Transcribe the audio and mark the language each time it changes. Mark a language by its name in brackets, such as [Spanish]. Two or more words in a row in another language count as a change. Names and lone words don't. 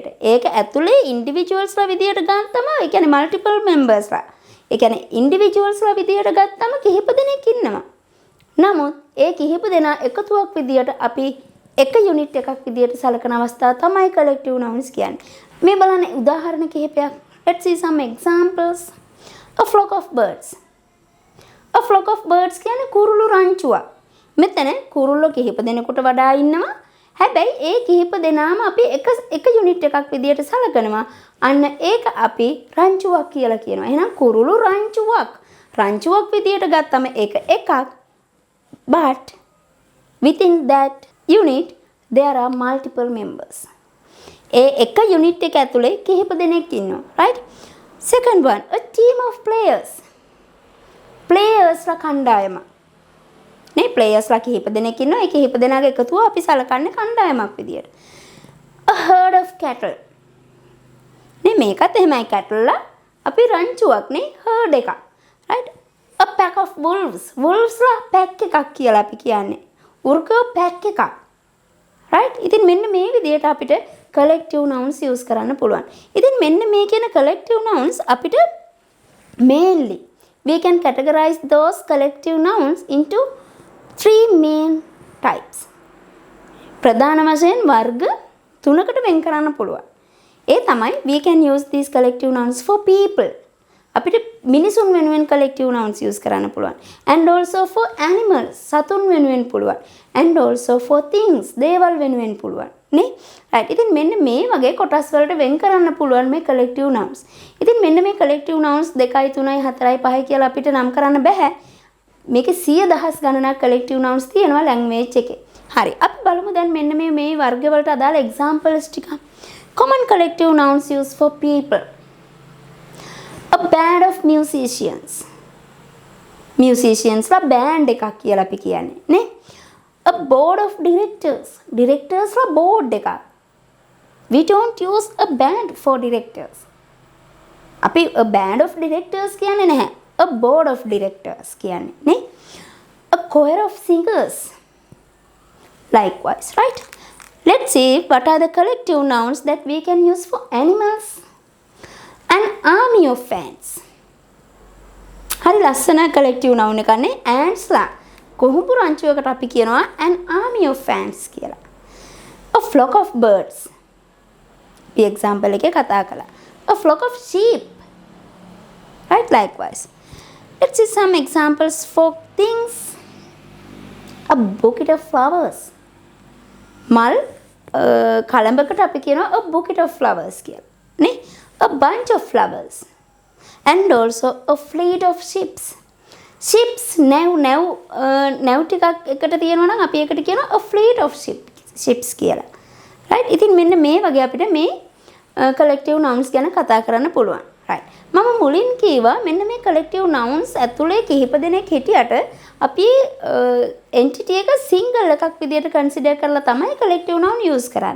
[Sinhala] ඒක ඇතුලේ individuals ලා විදියට ගත්තම, ඒ කියන්නේ [English] multiple members [Sinhala] ලා. ඒ කියන්නේ individuals ලා විදියට ගත්තම කිහිප දෙනෙක් ඉන්නවා. නමුත් ඒ කිහිප දෙනා එකතුවක් විදියට අපි එක යුනිට් එකක් විදියට සලකන අවස්ථාව තමයි [English] collective nouns [Sinhala] කියන්නේ. මේ බලන්න උදාහරණ කිහිපයක්. [English] Let's see some examples. A flock of birds. A flock of birds [Sinhala] කියන්නේ කුරුළු රංචුවක්. මෙතන කුරුල්ලෝ කිහිප දෙනෙකුට වඩා ඉන්නවා. හැබැයි ඒ කිහිප දෙනාම අපි එක යුනිට් එකක් විදියට සලකනවා. අන්න ඒක අපි රංචුවක් කියලා කියනවා. එහෙනම් කුරුළු රංචුවක්. රංචුවක් විදියට ගත්තම ඒක එකක්. [English] But within that unit there are multiple members. [Sinhala] ඒ එක යුනිට් එක ඇතුලේ කිහිප දෙනෙක් ඉන්නවා. [English] Right? Second one, a team of players. [Sinhala] Players ලා කණ්ඩායම. නේ players ලා කිහිප දෙනෙක් ඉන්නවා. ඒ කිහිප දෙනාගේ එකතුව අපි සලකන්නේ කණ්ඩායමක් විදියට. [English] A herd of cattle. [Sinhala] නේ මේකත් එහෙමයි cattle ලා අපි රංචුවක් නේ herd එකක්. [English] Right? A pack of wolves. Wolves [Sinhala] ලා pack එකක් කියලා අපි කියන්නේ. උර්ගෝ pack එකක්. Right? ඉතින් මෙන්න මේ විදියට අපිට [English] collective nouns use [Sinhala] කරන්න පුළුවන්. ඉතින් මෙන්න මේ කියන [English] collective nouns අපිට mainly we can categorize those collective nouns into three main types. [Sinhala] ප්‍රධාන වශයෙන් වර්ග තුනකට වෙන් කරන්න පුළුවන්. ඒ තමයි [English] we can use these collective nouns for people. [Sinhala] අපිට මිනිසුන් වෙනුවෙන් [English] collective nouns use [Sinhala] කරන්න පුළුවන්. [English] And also for animals, [Sinhala] සතුන් වෙනුවෙන් පුළුවන්. [English] And also for things, [Sinhala] දේවල් වෙනුවෙන් පුළුවන්. නේ? right. ඉතින් මෙන්න මේ වගේ කොටස් වලට වෙන් කරන්න පුළුවන් මේ [English] collective nouns. [Sinhala] ඉතින් මෙන්න මේ [English] collective nouns [Sinhala] 2යි 3යි 4යි 5යි කියලා අපිට නම් කරන්න බෑ. මේකේ 100,000 ගණනක් [English] collective nouns [Sinhala] තියෙනවා language එකේ. හරි. අපි බලමු දැන් මෙන්න මේ වර්ග වලට අදාළ examples ටික. [English] Common collective nouns used for people. A band of musicians. Musicians [Sinhala] ලා band එකක් කියලා අපි කියන්නේ නේ. [English] A board of directors. Directors [Sinhala] ලා board එකක්. [English] We don't use a band for directors. [Sinhala] අපි [English] a band of directors [Sinhala] කියන්නේ නැහැ. [English] A board of directors [Sinhala] කියන්නේ නේ. [English] A choir of singers. Likewise, right? Let's see what are the collective nouns that we can use for animals. An army of ants. [Sinhala] හරි ලස්සන [English] collective noun [Sinhala] එකක් නේ ants ලා. කොහොඹු රංචුවකට අපි කියනවා [English] an army of ants [Sinhala] කියලා. [English] A flock of birds. [Sinhala] මේ example එකේ කතා කළා. [English] A flock of sheep. Right, likewise. Let's see some examples for things. A bouquet of flowers. [Sinhala] මල් කලඹකට අපි කියනවා [English] a bouquet of flowers [Sinhala] කියලා. නේ? [English] A bunch of flowers. And also a fleet of ships. [Sinhala] Ships නැව් ටිකක් එකට තියෙනවා නම් අපි ඒකට කියනවා [English] a fleet of ships [Sinhala] කියලා. right ඉතින් මෙන්න මේ වගේ අපිට මේ [English] collective nouns [Sinhala] ගැන කතා කරන්න පුළුවන්. right මම මුලින් කීවා මෙන්න මේ [English] collective nouns [Sinhala] ඇතුලේ කිහිප දෙනෙක් හිටියට අපි entity එක single එකක් විදියට consider කරලා තමයි [English] collective noun use [Sinhala] කරන්නේ.